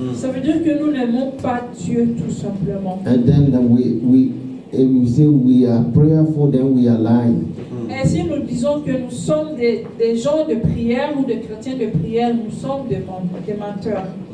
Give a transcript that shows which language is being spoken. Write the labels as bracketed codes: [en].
[fr] ça veut dire que nous n'aimons pas Dieu tout simplement. [en] And then if we say we are prayerful, then we are lying. [fr] Et si nous disons que nous sommes des gens de prière ou des chrétiens de prière, nous sommes des menteurs.